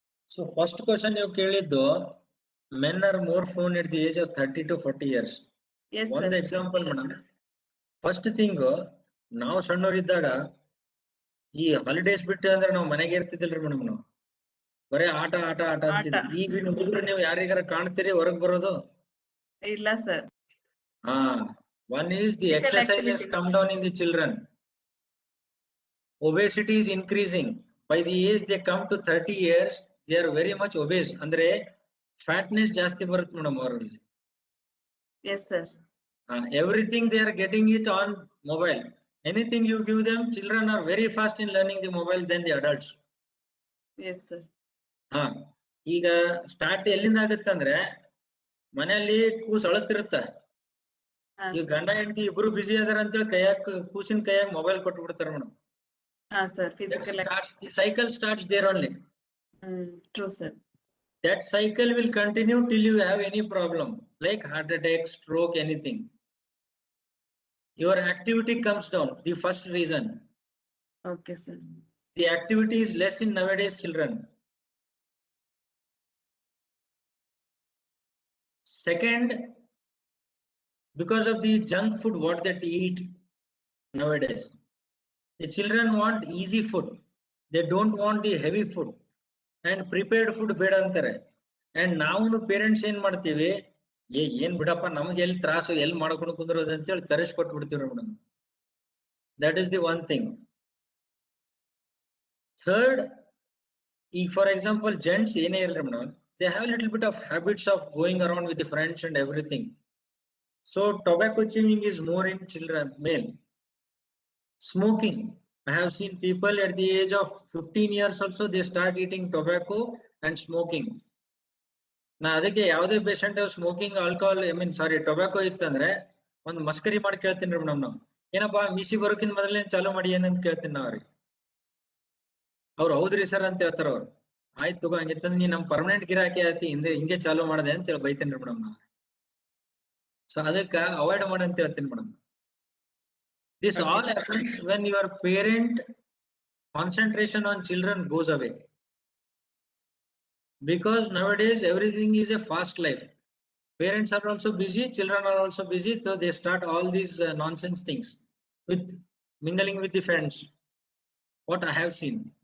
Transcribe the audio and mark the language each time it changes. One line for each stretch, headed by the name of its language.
English: so first question
Kannada: ನೀವು ಕೇಳಿದ್ದು,
English: Men are more prone at the age of 30 to 40 years. ಒಂದು example madam.
Kannada: First thing, ನಾವು ಸಣ್ಣವರಿದ್ದಾಗ ಈ holidays ಬಿಟ್ಟು ಅಂದ್ರೆ ನಾವು ಮನೆಗೆ ಇರ್ತಿದ್ದಿಲ್ರಿ ಮೇಡಮ್. ನಾವು ಬರೇ ಆಟ ಆಟ ಆಟ ಅಂತಿದ್ವಿ. ಈಗಿನ ಹುಡುಗರು ನೀವು ಯಾರಿಗಾರ ಕಾಣ್ತೀರಿ ಹೊರಗ್ ಬರೋದು? ಇಲ್ಲ sir.
English: One is the exercise has come down in the children. Obesity is increasing. By the age they come to 30 years, they are very much obese.
Kannada: Andre fatness ಜಾಸ್ತಿ ಬರುತ್ತೆ ಮೇಡಮ್ ಅವರಲ್ಲಿ.
English: Yes sir. Everything they are getting it on mobile. Anything you give them, children are very fast in learning the mobile than the adults. Yes sir.
Kannada: ಈಗ start ಎಲ್ಲಿಂದ ಆಗುತ್ತೆ ಅಂದ್ರೆ, ಮನೆಯಲ್ಲಿ ಕೂಸು ಅಳತಿರುತ್ತೆ. ಈ ಗಂಡ ಹೆಂಡತಿ ಇಬ್ರು ಬಿಸಿ ಅದಾರ ಅಂತೇಳಿ ಕೂಸಿನ ಕೈಯಾಗ ಮೊಬೈಲ್ ಕೊಟ್ಟು ಬಿಡ್ತಾರ madam.
English: The cycle starts there only. True sir. That cycle will continue till you have any problem like heart attack, stroke, anything. Your activity comes down. The first reason. Okay sir. The activity is less in nowadays children. Second, because of the junk food what they eat nowadays, the children want easy food. They don't want the heavy food and prepared food
Kannada: beda antare. And ನಾವು parents ಏನ್ ಮಾಡ್ತೀವಿ, ಏನ್ ಬಿಡಪ್ಪ ನಮ್ಗೆ ಎಲ್ಲಿ ತ್ರಾಸು, ಎಲ್ಲಿ ಮಾಡ್ಕೊಂಡು ಕುಂದ್ರೋದು ಅಂತೇಳಿ ತರಿಸ್ಕೊಟ್ಟು ಬಿಡ್ತೀವಿ madam.
English: That is the one thing. Third, ಈಗ for example gents
Kannada: ಏನೇ ಇರಲಿ madam,
English: they have a little bit of habits of going around with the friends and everything. So tobacco chewing is more in children, male. Smoking, I have seen people at the age of 15 years also they start eating tobacco and smoking.
Kannada: ನಾ ಅದಕ್ಕೆ ಯಾವುದೇ patient smoking alcohol tobacco ಇತ್ತಂದ್ರೆ ಒಂದ್ ಮಸ್ಕರಿ ಮಾಡಿ ಕೇಳ್ತೀನಿ ರೀ madam ನಾವು, ಏನಪ್ಪಾ ಮಿಸಿ ಬರೋಕಿನ್ ಮೊದಲೇ ಚಾಲೂ ಮಾಡಿ ಏನಂತ ಕೇಳ್ತೀನಿ ನಾ ಅವ್ರಿಗೆ. ಅವ್ರು ಹೌದ್ರಿ ಸರ್ ಅಂತ ಹೇಳ್ತಾರ ಅವ್ರು. ಆಯ್ತು ತಗೋ, ಹಂಗಿತ್ತಂದ್ರೆ ನೀ ನಮ್ ಪರ್ಮನೆಂಟ್ ಗಿರಾಕಿ ಆಯ್ತಿ ಹಿಂಗೆ ಚಾಲೂ ಮಾಡದೆ ಅಂತ ಹೇಳಿ ಬೈತೀನಿ ರೀ ಮೇಡಮ್ ನಾವು. ಸೊ ಅದಕ್ಕ ಅವಾಯ್ಡ್ ಮಾಡಿ ಅಂತ ಹೇಳ್ತೀನಿ madam.
English: This all happens when your parent concentration on children goes away, because nowadays everything is a fast life. Parents are also busy, children are also busy, so they start all these nonsense things with mingling with the friends, what I have seen.